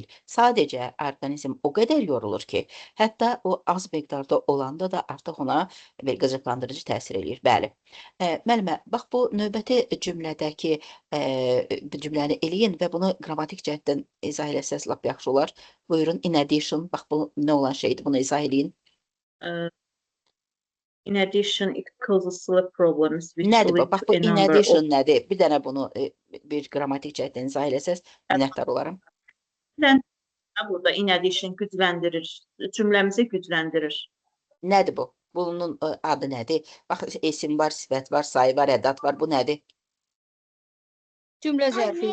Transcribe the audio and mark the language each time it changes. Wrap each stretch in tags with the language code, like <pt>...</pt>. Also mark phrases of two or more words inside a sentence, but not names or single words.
<az>Sadəcə orqanizm o qədər yorulur ki, hətta o az miqdarda olanda da artıq ona bir qıcıqlandırıcı təsir eləyir. Bəli. Müəllimə, bax bu növbəti cümlədəki cümləni eləyin və bunu qrammatik cəhətdən izah eləsəz lap yaxşı olar. Buyurun,</az> <en>in addition,</en> <az>bax bu nə olan şeydir, bunu izah eləyin.</az> <en>In addition, it causes sleep problems which</en> <az>Nədir bu?</az> <en>lead</en> <az>Bax</az> <en>to</en> <az>bu</az> <en>a in number of</en> <az>addition nədir? Bir dənə bunu bir qrammatik cəhətdən izah eləsəz, minnətdar olaram. burada</az> <en>in addition</en> <az>gücləndirir. Cümləmizi gücləndirir. Nədir bu? Bunun adı nədir? Bax, isim var, sifət var, sayı var, ədat var. Bu nədir? Cümlə zərfi.</az>